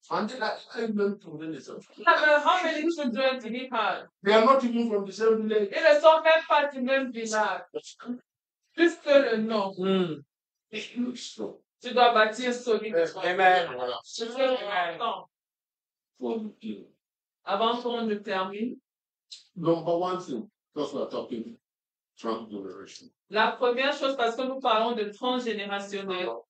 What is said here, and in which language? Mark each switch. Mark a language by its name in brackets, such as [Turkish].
[English] Mandela, I learned to really How many children did he have? They are not even from the same village. [French] Ils ne sont même pas du même village. Plus que le nom. Tu dois bâtir solide. Amen. C'est très important. Avant qu'on ne termine. [English] Number one thing, because we are talking transgeneration. [French] La première chose, parce que nous parlons de transgénérationnel.